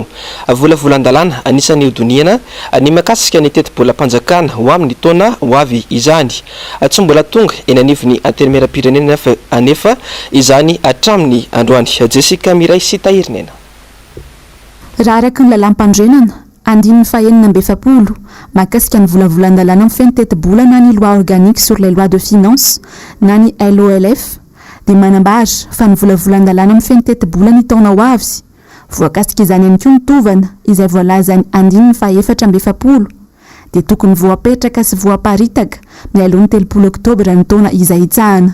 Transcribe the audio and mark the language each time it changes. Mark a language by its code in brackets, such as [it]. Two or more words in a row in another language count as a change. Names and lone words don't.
[mg] Volavolan-dalàna anisan'ny hodoniana ny makasika ny teti-bola-panjakana ho amin'ny taona ho avy izany. Tsy mbola tonga eny anivon'ny antenimieram-pirenena anefa izany hatramin'ny androany. Jessica Miray sy Tahirinena. Raha araka ny lalampandrenana andininy fahenina amby efapolo mahakasika ny volavolan-dalàna amin'ny feno teti-bola na ny [fr] loi organique sur les lois de finance [mg] na ny LOLF dia manambara fa ny volavolan-dalàna amin'ny feno teti-bola ny taona ho avy voakasika izany ihany koa nitovana izay voalaza ny andininy fahaefatra amby efapolo dia tokony voapetraka sy voaparitaka mialohan'ny 3 oktobra ny taona izay hitsahana.